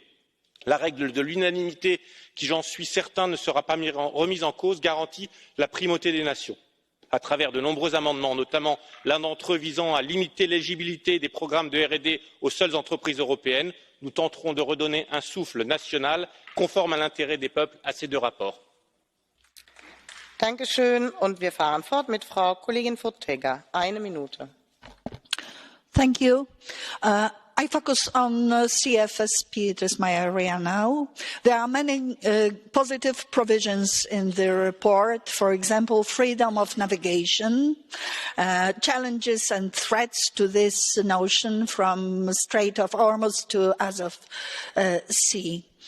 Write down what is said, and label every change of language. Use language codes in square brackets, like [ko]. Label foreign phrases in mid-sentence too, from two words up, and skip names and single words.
[fr] La règle de l'unanimité, qui j'en suis certain ne sera pas remise en cause, garantit la primauté des nations. À travers de nombreux amendements, notamment l'un d'entre eux visant à limiter l'éligibilité des programmes de R&D aux seules entreprises européennes, nous tenterons de redonner un souffle national conforme à l'intérêt des peuples à ces deux rapports. [de] Dankeschön. Und wir fahren fort mit Frau Kollegin Fotyga. Eine Minute. [en] Thank you. I focus on CFSP, it is my area now. There are many positive provisions in the report, for example, freedom of navigation, challenges and threats to this notion from Strait of Hormuz to Azov Sea.